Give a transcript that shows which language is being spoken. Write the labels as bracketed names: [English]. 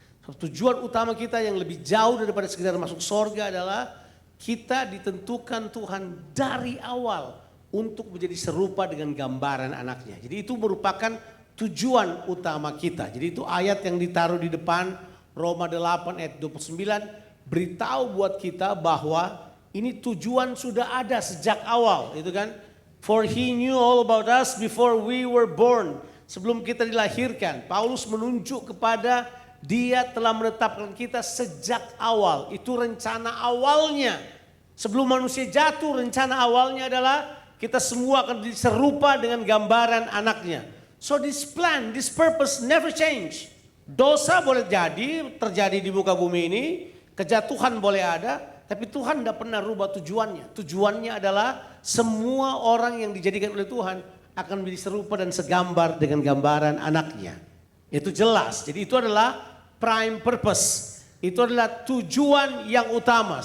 [Indonesian] Tujuan utama kita yang lebih jauh daripada sekedar masuk sorga adalah kita ditentukan Tuhan dari awal untuk menjadi serupa dengan gambaran anaknya. Jadi itu merupakan tujuan utama kita. Jadi itu ayat yang ditaruh di depan Roma 8 ayat 29 beritahu buat kita bahwa ini tujuan sudah ada sejak awal, itu kan? [English] For he knew all about us before we were born. [Indonesian] Sebelum kita dilahirkan, Paulus menunjuk kepada dia telah menetapkan kita sejak awal. Itu rencana awalnya. Sebelum manusia jatuh, rencana awalnya adalah kita semua akan diserupa dengan gambaran anaknya. [English] So this plan, this purpose never change. [Indonesian] Dosa boleh terjadi di muka bumi ini. Kejatuhan boleh ada. Tapi Tuhan tidak pernah rubah tujuannya. Tujuannya adalah semua orang yang dijadikan oleh Tuhan akan menjadi serupa dan segambar dengan gambaran anaknya. Itu jelas. Jadi itu adalah prime purpose. Itu adalah tujuan yang utama.